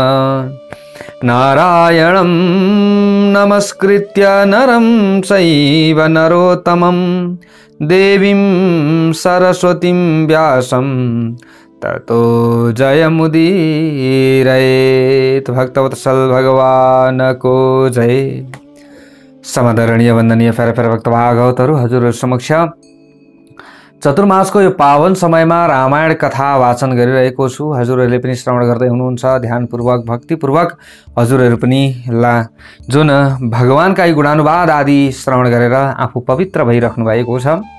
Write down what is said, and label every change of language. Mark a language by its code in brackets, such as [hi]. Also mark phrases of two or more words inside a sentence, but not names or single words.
[sa] नारायणं नमस्कृत्य नरं चैव नरोत्तमं देवीं सरस्वतीं व्यासं ततो जयमुदीरयेत्। [ne] भक्तवत्सल भगवान को जय। समदरणीय वन्दनीय फेर भक्तभागवतहरू हजुरहरु समक्ष चतुर्मासको यो पावन समयमा रामायण कथा वाचन गरिरहेको छु। हजुरहरूले पनि श्रवण गर्दै हुनुहुन्छ ध्यानपूर्वक भक्तिपूर्वक। हजुरहरू पनि जुन भगवानका यी गुणानुवाद आदि श्रवण गरेर आफू पवित्र भइराख्नु भएको छ।